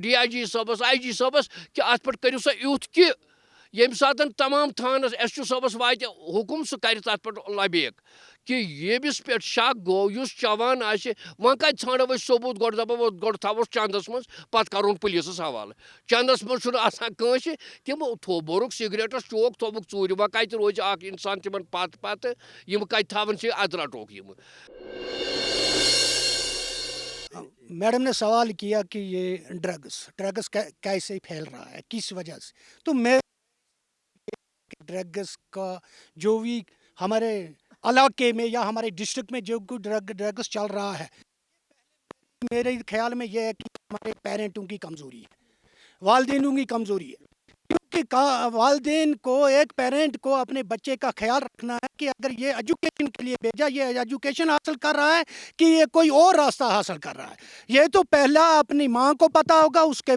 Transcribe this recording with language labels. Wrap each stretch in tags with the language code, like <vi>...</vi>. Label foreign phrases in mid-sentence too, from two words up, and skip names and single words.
<ks>DIG صٲبس IG صٲبس کہ اتھ پٮ۪ٹھ کٔرِو سا یُتھ کہ ییٚمہِ ساتہٕ تمام تھانس SHO صٲبس واتہِ حُکم سُہ کرِ تتھ پٮ۪ٹھ لبیک کہ ییٚمِس پٮ۪ٹھ شک گوٚو یُس چٮ۪وان آسہِ وۄنۍ کتہِ ژھانڈو أسۍ ثبوٗت گۄڈٕ دپو گۄڈٕ تھاووس چندس منٛز پتہٕ کرون پُلیٖسس حوالہٕ چندس منٛز چھُنہٕ آسان کٲنٛسہِ تِمو بوٚرُکھ سگریٹس چوک تھوٚوُکھ ژوٗرِ وۄنۍ کتہِ روزِ اکھ انسان تِمن پتہٕ یِم کتہِ تھاون چھِ ادٕ رٹوکھ یِم</ks> <ur>میڈم نے سوال کیا کہ یہ ڈرگس کیسے پھیل رہا ہے کس وجہ سے تو میں ڈرگس کا جو بھی ہمارے علاقے میں یا ہمارے ڈسٹرکٹ میں جو ڈرگس چل رہا ہے میرے خیال میں یہ ہے کہ ہمارے پیرنٹوں کی کمزوری ہے والدینوں کی کمزوری ہے کیونکہ والدین کو ایک پیرنٹ کو اپنے بچے کا خیال رکھنا ہے کہ اگر یہ ایجوکیشن کے لیے بھیجا یہ ایجوکیشن حاصل کر رہا ہے کہ یہ کوئی اور راستہ حاصل کر رہا ہے یہ تو پہلا اپنی ماں کو پتہ ہوگا اس کے</ur>